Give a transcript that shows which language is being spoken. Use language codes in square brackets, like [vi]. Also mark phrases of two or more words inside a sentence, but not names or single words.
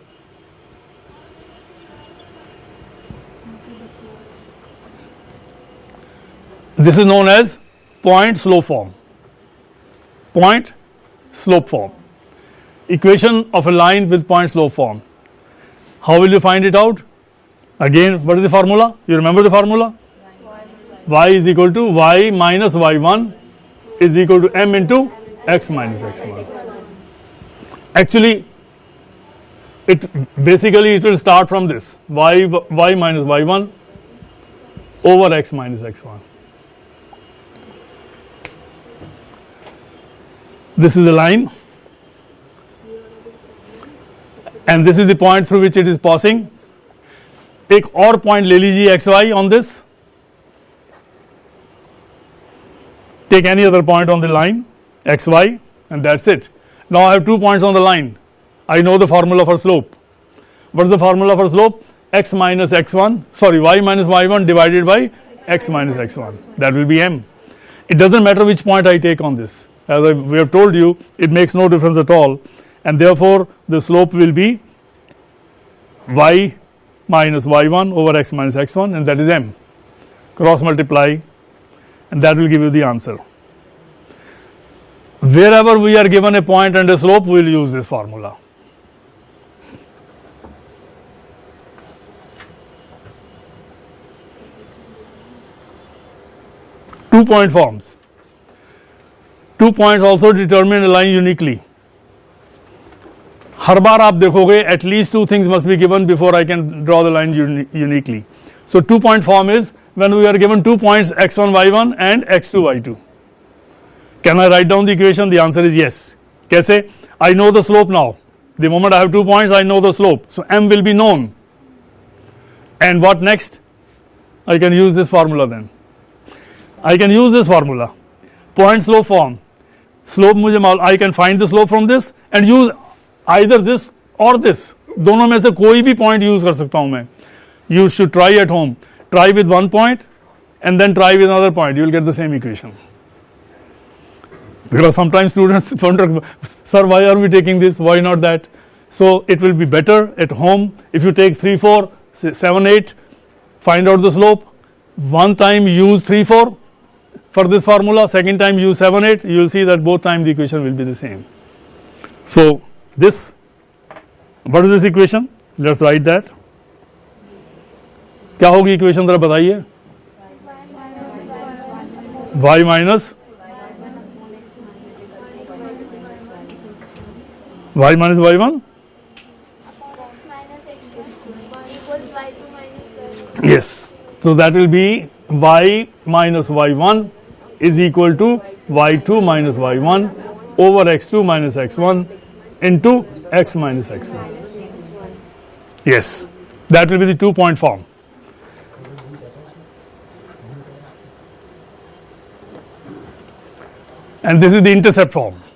[en] This is known as point slope form. Point slope form. Equation of a line with point slope form. How will you find it out? Again, what is the formula? You remember the formula? Y is equal to y minus y1 is equal to m into x minus x1. Actually, it will start from this y minus y1 over x minus x1. This is the line, and this is the point through which it is passing. [hi] एक और point ले लीजिए [en] xy on this. Take any other point on the line xy, and that's it. Now I have 2 points on the line. I know the formula for slope. What is the formula for slope? X minus x1, sorry, y minus y1 divided by x minus x1. That will be m. It doesn't matter which point I take on this. As we have told you, it makes no difference at all, and therefore the slope will be y minus y1 over x minus x1, and that is m. Cross multiply, and that will give you the answer. Wherever we are given a point and a slope, we will use this formula. Two-point forms. 2 points also determine a line uniquely. [hi] हर बार आप देखोगे [en] at least 2 things must be given before I can draw the line uniquely. So 2-point form is when we are given 2 points x1 y1 and x2 y2. Can I write down the equation? The answer is yes. कैसे? I know the slope now. The moment I have 2 points, I know the slope. So m will be known. And what next? I can use this formula then. I can use this formula. Point slope form. Slope मुझे I can find the slope from this and use either this or this. [hi] दोनों में से कोई भी point use कर सकता हूँ मैं. [en] You should try at home. Try with 1 point and then try with another point. You will get the same equation. Because sometimes students wonder, sir, why are we taking this? Why not that? So it will be better at home if you take 3, 4, 7, 8, find out the slope. One time use 3, 4 for this formula, second time use 7, 8. You will see that both times the equation will be the same. So this, what is this equation? Let's write that. [hi] क्या होगी equation जरा बताइए? [en] Y minus y minus y1. X minus x1 equals y2 minus y1. Yes. So that will be y minus y1 is equal to y2 minus y1 over x2 minus x1 into x minus x1. Yes. That will be the 2-point form. And this is the intercept form.